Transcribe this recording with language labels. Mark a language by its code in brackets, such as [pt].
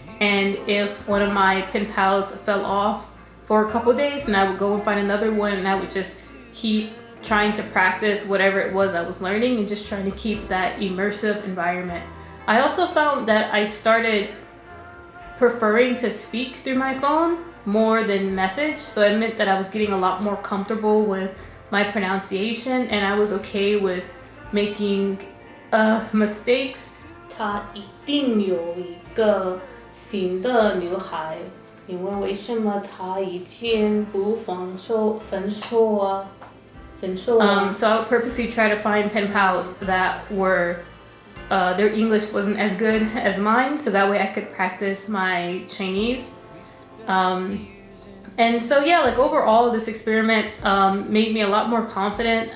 [en] And if one of my pen pals fell off for a couple days, then I would go and find another one, and I would just keep trying to practice whatever it was I was learning and just trying to keep that immersive environment. I also found that I started preferring to speak through my phone more than message, so it meant that I was getting a lot more comfortable with my pronunciation, and I was okay with making mistakes. [zh] 她一定有一个新的女孩，你问为什么她以前不分手啊？ [en] So I would purposely try to find pen pals that were their English wasn't as good as mine, so that way I could practice my Chinese. And so yeah, overall this experiment made me a lot more confident.